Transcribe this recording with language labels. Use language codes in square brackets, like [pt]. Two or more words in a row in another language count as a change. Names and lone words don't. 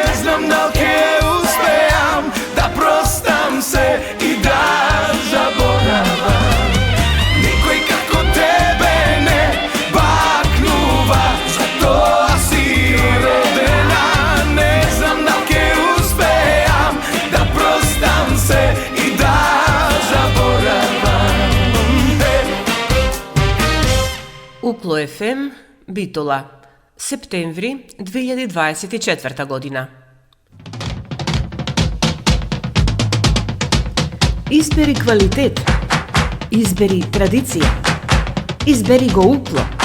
[mk] знам дали ќе успеам да простам се и да заборавам, никој како тебе не бакнува, зато а си родена, не знам дали ќе успеам да простам се и да заборавам. Укло ФМ Битола, септември 2024 година. Избери квалитет, избери традиција, избери го Укло.